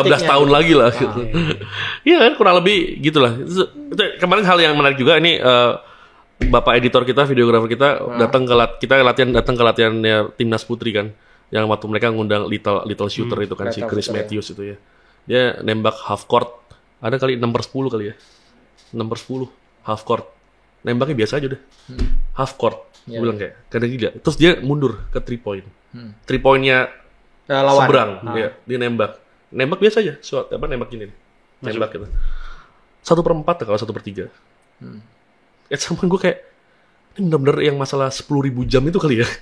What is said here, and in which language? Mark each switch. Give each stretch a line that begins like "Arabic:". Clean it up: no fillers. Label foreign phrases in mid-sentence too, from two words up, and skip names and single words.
Indonesian: 15 tahun lagi lah gitu. Iya kan, kurang lebih gitulah. Kemarin hal yang menarik juga ini, Bapak editor kita, videografer kita datang ke latihannya timnas putri kan, yang waktu mereka ngundang
English: little shooter
Indonesian: itu kan, si Chris Matthews itu ya. Dia nembak
English: half court,
Indonesian: ada kali 6/10 kali ya, 6/10
English: half court,
Indonesian: nembaknya biasa aja udah,
English: half court.
Indonesian: Gue bilang kayak kadang gila. Terus dia mundur ke 3 point, 3 pointnya lawan seberang, dia nembak biasa aja, nembak gini, nembak gitu, 1/4 kalau 1/3. Sama gue kayak, ini bener-bener yang masalah 10.000 jam itu kali ya.